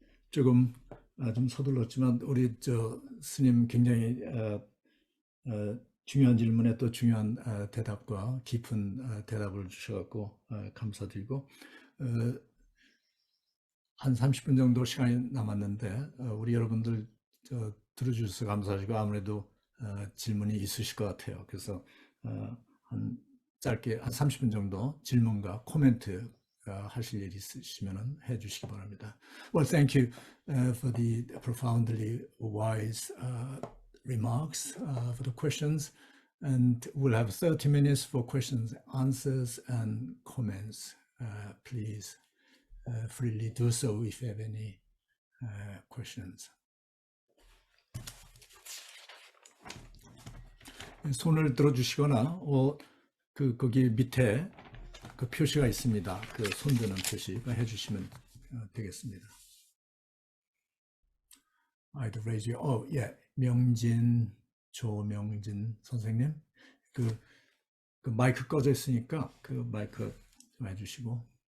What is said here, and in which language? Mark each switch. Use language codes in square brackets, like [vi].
[ko] 조금 좀 서둘렀지만 우리 스님 굉장히 중요한 질문에 또 중요한 대답과 깊은 대답을 주셔갖고 감사드리고, 한 30분 정도 시간이 남았는데 우리 여러분들 들어주셔서 감사하시고, 아무래도 질문이 있으실 것 같아요. 그래서 한 짧게 한 30분 정도 질문과 코멘트 하실 일 있으시면 해주시기 바랍니다. [en] Well, thank you for the profoundly wise remarks, for the questions, and we'll have 30 minutes for questions, answers, and comments. Please freely do so if you have any questions. [ko] 손을 들어주시거나 거기 밑에 그 표시가 있습니다. 그 손드는 표시가 해주시면 되겠습니다. [en] I'd raise you. [ko] Yeah, 명진, 조명진 선생님, 그 마이크 꺼져 있으니까 그 마이크 좀 해주시고.